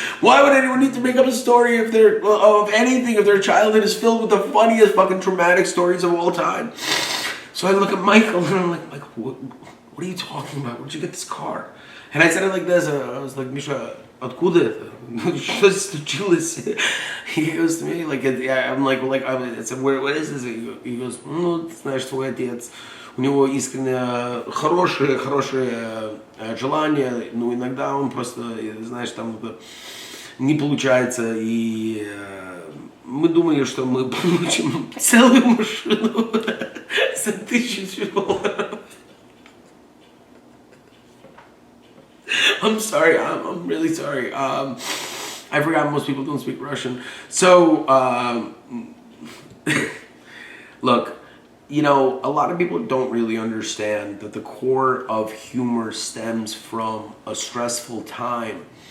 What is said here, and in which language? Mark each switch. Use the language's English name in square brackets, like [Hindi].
[English] Why would anyone need to make up a story of anything if their childhood is filled with the funniest fucking traumatic stories of all time? So I look at Michael, and I'm like, Michael, what are you talking about? Where'd you get this car? And I said it like this, I was like, Misha, [Russian] откуда это? Что случилось? [English] He goes to me, I'm like, I said, what is this? He goes, [Russian] ты знаешь, твой отец. У него искренне хорошее желание, но иногда он просто, знаешь, там не получается, и мы думали, что мы получим целую машину за $1000. [English] I'm sorry, I'm really sorry. I forgot most people don't speak Russian. So, look, a lot of people don't really understand that the core of humor stems from a stressful time.